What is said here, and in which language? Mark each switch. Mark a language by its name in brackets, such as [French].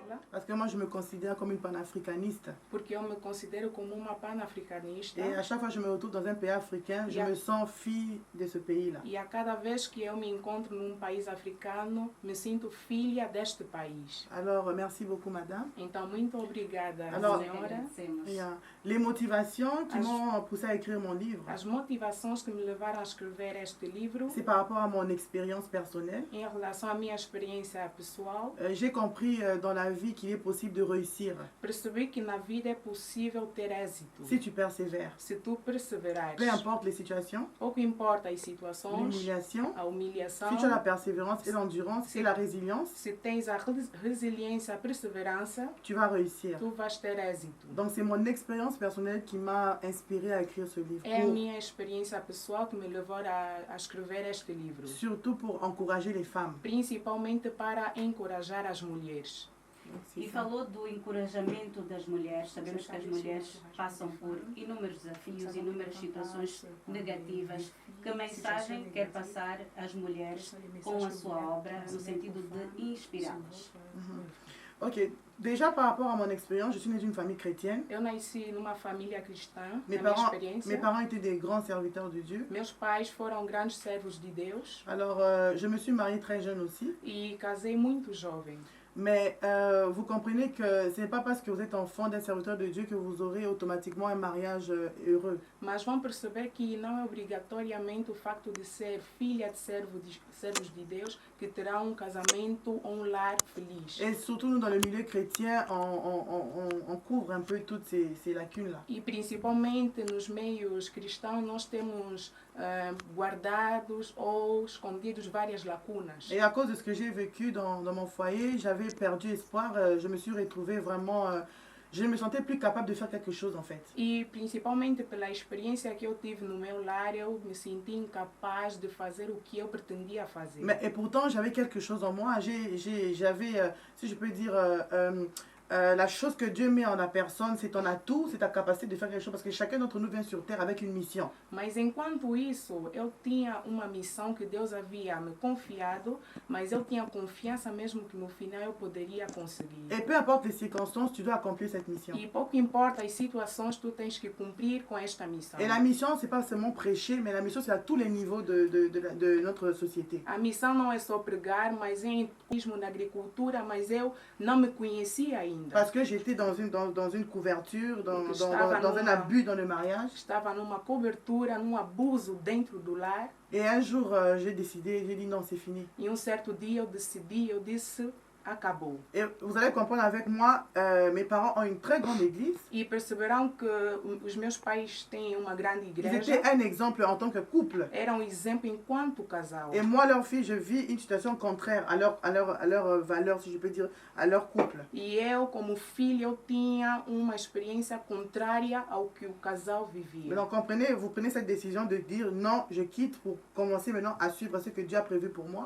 [French] Parce que moi, je me considère comme une panafricaniste. [Portuguese] Porque eu me considero como uma panafricanista. [French] Et à chaque fois que je me retrouve dans un pays africain, je me sens fille de ce pays-là. [Portuguese] E a cada vez que eu me encontro num país africano, me sinto filha deste país. [French] Alors, merci beaucoup, madame. [Portuguese] Então, muito obrigada, [French] Alors, [Portuguese] senhora. [French] Les motivations qui m'ont poussé à écrire mon livre, [Portuguese] As motivações que me levaram a escrever este livro, [French] c'est par rapport à mon expérience personnelle. [Portuguese] em relação à minha experiência pessoal, [French] J'ai compris dans la vie qu'il est possible de réussir [Portuguese] percebi que na vida é possível ter êxito. [French] si tu persévères. [Portuguese] Se tu perseverares, [French] Peu importe les situations, [Portuguese] pouco importa as situações, [French] l'humiliation, [Portuguese] a humilhação, [French] si tu as la persévérance et l'endurance et la résilience, [Portuguese] se tens a resiliência, a perseverança, [French] tu vas réussir. [Portuguese] tu vais ter êxito. [French] Donc c'est mon expérience personnelle qui m'a inspiré à écrire ce livre. [Portuguese] É a minha experiência pessoal que me levou a escrever este livro. [French] Surtout pour encourager les femmes. [Portuguese] Principalmente para encorajar as mulheres. E falou do encorajamento das mulheres. Sabemos que as mulheres passam por inúmeros desafios, inúmeras situações negativas. Que mensagem quer passar às mulheres com a sua obra, no sentido de inspirá-las? [French] Ok, déjà par rapport à mon expérience, je suis née d'une famille chrétienne. [Portuguese] Eu nasci numa família cristã, [French] Mes [Portuguese] na minha [French] parents, [Portuguese] experiência. [French] mes parents étaient des grands serviteurs de Dieu. [Portuguese] Meus pais foram grandes servos de Deus [French] Alors, je me suis mariée très jeune aussi. [Portuguese] e casei muito jovem. [French] Mais vous comprenez que ce n'est pas parce que vous êtes enfant d'un serviteur de Dieu que vous aurez automatiquement un mariage heureux. [Portuguese] Mas vão perceber que não é obrigatoriamente o facto de ser filha de servos de Deus que terá um casamento ou um lar feliz. [French] Et surtout, nous, dans le milieu chrétien, on couvre un peu toutes ces lacunes-là. [Portuguese] E principalmente nos meios cristãos nós temos guardados ou escondidos várias lacunas. [French] Et à cause de ce que j'ai vécu dans mon foyer, j'avais perdu espoir. Je me suis retrouvée vraiment... je ne me sentais plus capable de faire quelque chose en fait. [Portuguese] E principalmente pela experiência que eu tive no meu lar, eu me senti incapaz de fazer o que eu pretendia fazer. [French] Mais, et pourtant, j'avais quelque chose en moi. J'avais, si je peux dire... la chose que Dieu met en la personne, c'est ton atout, c'est ta capacité de faire quelque chose, parce que chacun d'entre nous vient sur terre avec une mission. [Portuguese] Mas enquanto isso, eu tinha uma missão que Deus havia me confiado, mas eu tinha confiança mesmo que no final eu poderia conseguir. [French] Et peu importe les circonstances, tu dois accomplir cette mission. [Portuguese] E pouco importa as situações, tu tens que cumprir com esta missão. [French] Et la mission, c'est pas seulement prêcher, mais la mission, c'est à tous les niveaux de notre société. [Portuguese] A missão não é só pregar, mas em turismo, na agricultura, mas eu não me conhecia ainda. [French] Parce que j'étais dans une couverture, dans un abus dans le mariage. [Portuguese] Estava numa cobertura, num abuso dentro do lar. [French] Et un jour, j'ai dit non, c'est fini. [Portuguese] E certo dia eu disse, acabou. [French] Et vous allez comprendre avec moi, mes parents ont une très grande église. [Portuguese] E perceberão que os meus pais têm uma grande igreja. [French] Ils étaient un exemple en tant que couple. [Portuguese] Eram exemplo enquanto casal. [French] Et moi, leur fille, je vis une situation contraire à leur valeur, si je peux dire, à leur couple. [Portuguese] E eu, como filha, eu tinha uma experiência contrária ao que o casal vivia. [French] Donc, comprenez, vous prenez cette décision de dire non, je quitte pour commencer maintenant à suivre ce que Dieu a prévu pour moi.